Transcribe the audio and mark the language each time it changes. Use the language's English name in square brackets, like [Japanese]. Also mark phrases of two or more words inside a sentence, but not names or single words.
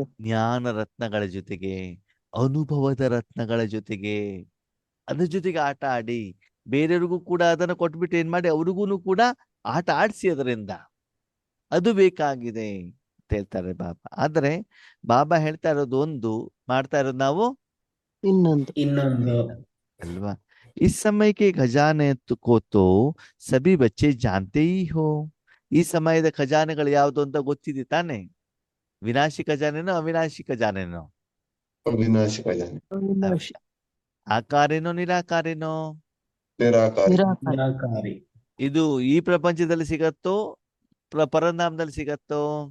[Kannada] ಜ್ಞಾನ ರತ್ನಗಳ ಜೊತೆಗೆ, ಅನುಭವದ ರತ್ನಗಳ ಜೊತೆಗೆ, ಅದ್ರ ಜೊತೆಗೆ ಆಟ ಆಡಿ, ಬೇರೆಯವ್ರಿಗೂ ಕೂಡ ಅದನ್ನು ಕೊಟ್ಬಿಟ್ಟು ಏನ್ ಮಾಡಿ ಅವ್ರಿಗೂ ಕೂಡ ಆಟ ಆಡಿಸಿ ಅದರಿಂದ. ಅದು ಬೇಕಾಗಿದೆ ಅಂತ ಹೇಳ್ತಾರೆ ಬಾಬಾ. ಆದ್ರೆ ಬಾಬಾ ಹೇಳ್ತಾ ಇರೋದು ಒಂದು, ಮಾಡ್ತಾ ಇರೋದು ನಾವು ಇನ್ನೊಂದು. ಇನ್ನೊಂದು. ಅಲ್ವಾ. [Hindi] इस समय के खजाने को तो सभी बच्चे जानते ही हो. [Kannada] ಈ ಸಮಯದ ಖಜಾನೆಗಳು ಯಾವುದು ಅಂತ ಗೊತ್ತಿದೆ ತಾನೆ? ವಿನಾಶಿ ಖಜಾನೆನೋ ಅವಿನಾಶಿ ಖಜಾನೆನೋ? ಅವಿನಾಶಿ ಖಜಾನೆ, ಅವಿನಾಶಿ. ಆಕಾರೇನೋ ನಿರಾಕಾರೇನೋ? ನಿರಾಕಾರಿ, ನಿರಾಕಾರಿ. ನಿರಾಕಾರಿ. ಇದು ಈ ಪ್ರಪಂಚದಲ್ಲಿ ಸಿಗತ್ತೋ ಪರಂಧಾಮದಲ್ಲಿ ಸಿಗತ್ತೋ?